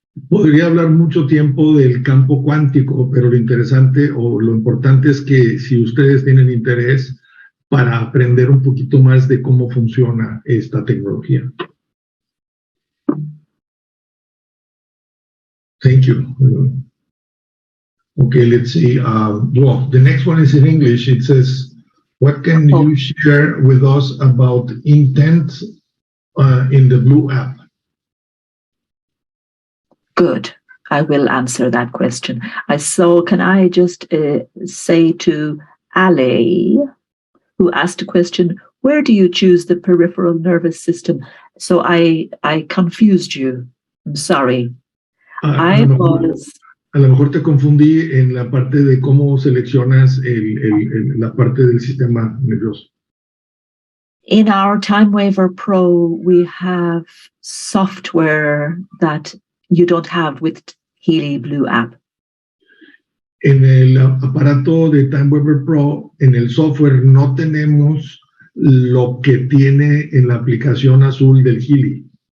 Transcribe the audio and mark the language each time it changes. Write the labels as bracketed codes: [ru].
[es] Podría hablar mucho tiempo del campo cuántico, pero lo interesante o lo importante es que si ustedes tienen interés para aprender un poquito más de cómo funciona esta tecnología. [en] Thank you. Okay, let's see. Well, the next one is in English. It says, what can you share with us about intent in the Blue app? Good. I will answer that question. Can I just say to Ale, who asked a question, where do you choose the peripheral nervous system? So I confused you. I'm sorry. [es] A lo mejor te confundí en la parte de cómo seleccionas la parte del sistema nervioso. [en] In our Time Waver Pro, we have software that you don't have with Healy Blue app. [es] En el aparato de Time Waver Pro, en el software, no tenemos lo que tiene en la aplicación azul del Healy.